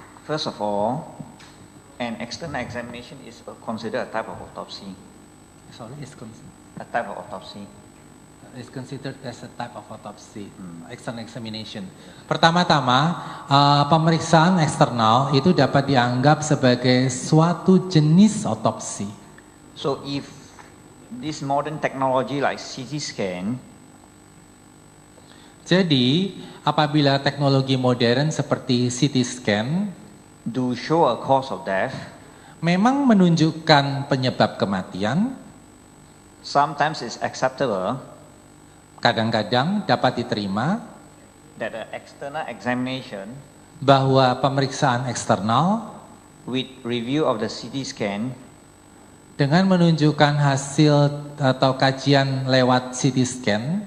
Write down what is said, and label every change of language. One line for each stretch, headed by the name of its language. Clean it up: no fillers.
English: First of all, an external examination is considered a type of autopsy. Sorry, A type of autopsy. is considered as a type of autopsy, external examination.
Indonesian: Pertama-tama, pemeriksaan eksternal itu dapat dianggap sebagai suatu jenis otopsi.
English: So if this modern technology like CT scan
Indonesian: Jadi, apabila teknologi modern seperti CT scan
English: do show a cause of death,
Indonesian: memang menunjukkan penyebab kematian,
English: sometimes it's acceptable
Indonesian: kadang-kadang dapat diterima
English: that an external examination
Indonesian: bahwa pemeriksaan eksternal
English: with review of the CT scan
Indonesian: dengan menunjukkan hasil atau kajian lewat CT scan